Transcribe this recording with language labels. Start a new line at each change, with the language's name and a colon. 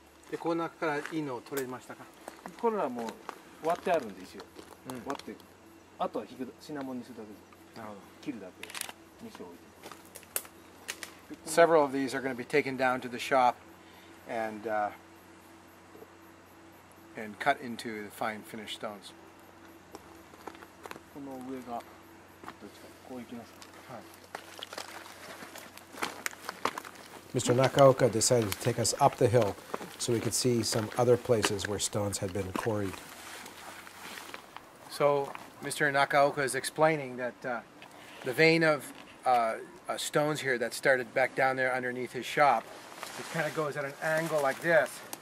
Japanese: De, この中からいいのを取れましたか？これはもう割ってあるんですよ。割って、あとは引く品物にするだけです。なるほど。切るだけにしておいて。
English: Several of these are going to be taken down to the shop and cut into the fine finished stones.
Japanese: この上がどっちかこういきます。はい。
English: Mr. Nakaoka decided to take us up the hill so we could see some other places where stones had been quarried. So Mr. Nakaoka is explaining that the vein of stones here that started back down there underneath his shop, it kind of goes at an angle like this.